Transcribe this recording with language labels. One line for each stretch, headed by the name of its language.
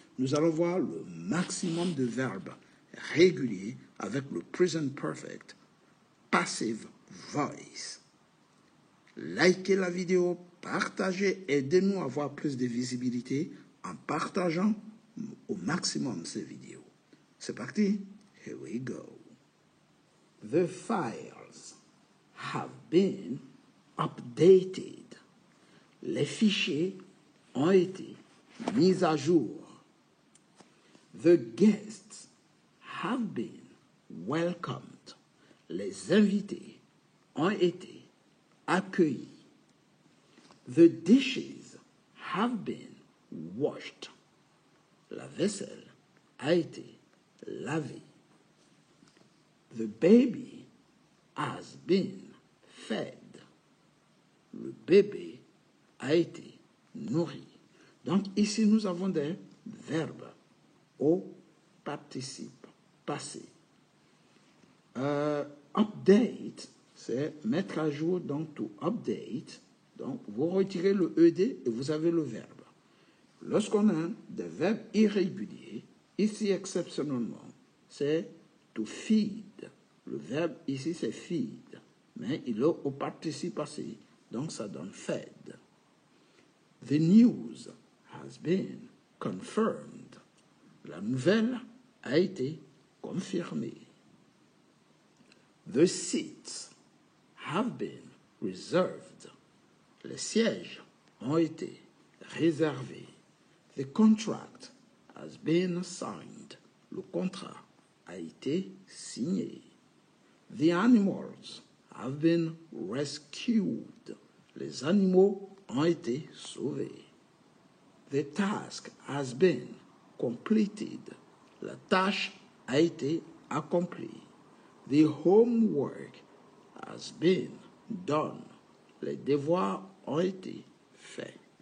French: Nous allons voir le maximum de verbes réguliers avec le present perfect, passive voice. Likez la vidéo, partagez, aidez-nous à avoir plus de visibilité en partageant au maximum ces vidéos. C'est parti.
English: Here we go. The files have been updated.
French: Les fichiers ont été mis à jour.
English: The guests have been welcomed.
French: Les invités ont été accueillis.
English: The dishes have been washed.
French: La vaisselle a été lavée.
English: The baby has been fed.
French: Le bébé a été nourri. Donc ici, nous avons des verbes au participe passé. Update, c'est mettre à jour, donc to update. Donc vous retirez le ED et vous avez le verbe. Lorsqu'on a des verbes irréguliers, ici exceptionnellement, c'est to feed. Le verbe ici c'est feed, mais il est au participe passé, donc ça donne fed.
English: The news has been confirmed.
French: La nouvelle a été confirmée.
English: The seats have been reserved.
French: Les sièges ont été réservés.
English: The contract has been signed.
French: Le contrat a été signé.
English: The animals have been rescued.
French: Les animaux ont été sauvés.
English: The task has been completed.
French: La tâche a été accomplie.
English: The homework has been done.
French: Les devoirs ont été faits.